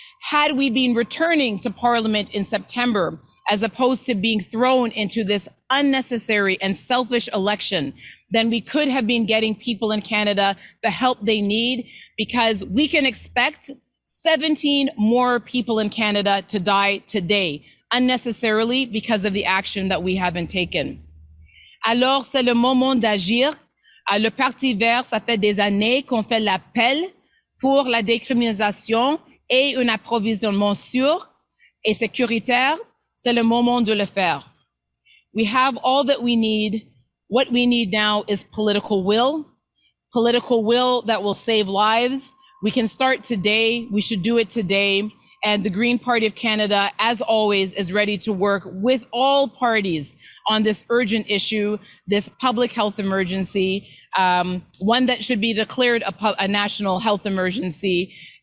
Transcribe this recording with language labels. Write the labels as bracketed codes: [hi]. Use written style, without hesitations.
[en] Had we been returning to Parliament in September, as opposed to being thrown into this unnecessary and selfish election, then we could have been getting people in Canada the help they need, because we can expect 17 more people in Canada to die today, unnecessarily, because of the action that we haven't taken. [fr] Alors, c'est le moment d'agir. Le Parti vert, ça fait des années qu'on fait l'appel pour la décriminalisation et un approvisionnement sûr et sécuritaire. C'est le moment de le faire. [en] We have all that we need. What we need now is political will that will save lives. We can start today. We should do it today. And the Green Party of Canada, as always, is ready to work with all parties on this urgent issue, this public health emergency, one that should be declared a national health emergency.